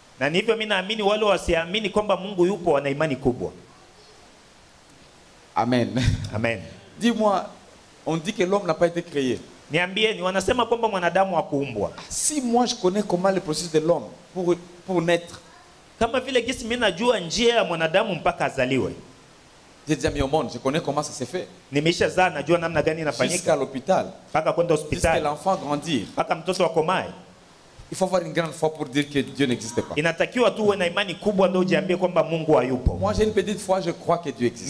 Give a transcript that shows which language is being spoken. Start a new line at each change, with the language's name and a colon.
Swahili: Na hivyo mimi naamini wale wasiamini kwamba Mungu yupo wana imani kubwa. Amen. Amen.
French: Dis-moi, on dit que l'homme n'a pas été créé.
Swahili: Niambieni, wanasema kwamba mwanadamu hakuumbwa.
French: Si moi je connais comment le processus de l'homme pour naître,
Swahili: kama vile gisi mimi najua njia ya mwanadamu mpaka azaliwe.
French: J'ai déjà mis au monde, je connais comment ça s'est fait.
Swahili: Nimeshazaa, najua namna gani inafanyika.
French: Jusqu'à l'hôpital.
Swahili: Mpaka kwenda hospitali.
French: Jusqu'à l'enfant grandir.
Swahili: Mpaka mtoto akomae.
French: Il faut avoir une grande foi pour dire que Dieu n'existe pas.
Swahili: Inatakiwa tu uwe na imani kubwa ndio ujiambie kwamba Mungu hayupo.
French: Moi j'ai une petite foi, je crois que Dieu existe.